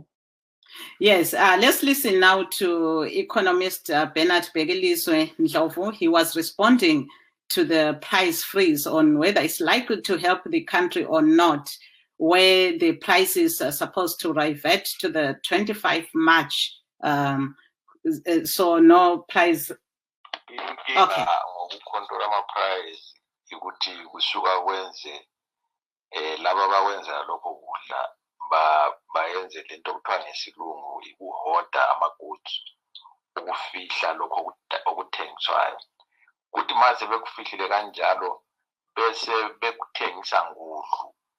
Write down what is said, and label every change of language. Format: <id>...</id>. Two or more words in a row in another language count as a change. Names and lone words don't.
<en>Yes, let's listen now to economist Bernard Begelizwe Ndlovu. He was responding to the price freeze on whether it's likely to help the country or not, where the prices are supposed to revert to the 25 March. So no price. Okay.</en> <nd>bayenze lento okuthiwa ngesilungu ukuhoda amagoods ukufihla lokho okuthengiswayo kuthi mase bekufihlile kanjalo bese bekuthengisa ngudlu</nd>